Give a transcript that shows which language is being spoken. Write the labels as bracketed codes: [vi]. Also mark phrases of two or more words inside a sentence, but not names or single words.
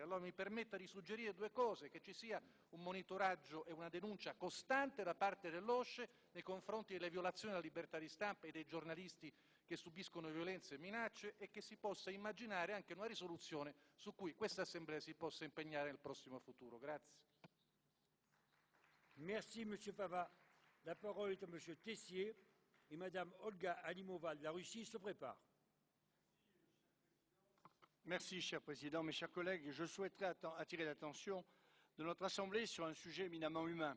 [it] Allora mi permetta di suggerire 2 cose: che ci sia un monitoraggio e una denuncia costante da parte dell'OSCE nei confronti delle violazioni della libertà di stampa e dei giornalisti che subiscono violenze e minacce, e che si possa immaginare anche una risoluzione su cui questa Assemblea si possa impegnare nel prossimo futuro. Grazie. [fr] Merci, Monsieur Fava. La parole est à Monsieur Tessier et Madame Olga Alimova de la Russie se prépare. Merci, cher Président. Mes chers collègues, je souhaiterais attirer l'attention de notre Assemblée sur un sujet éminemment humain.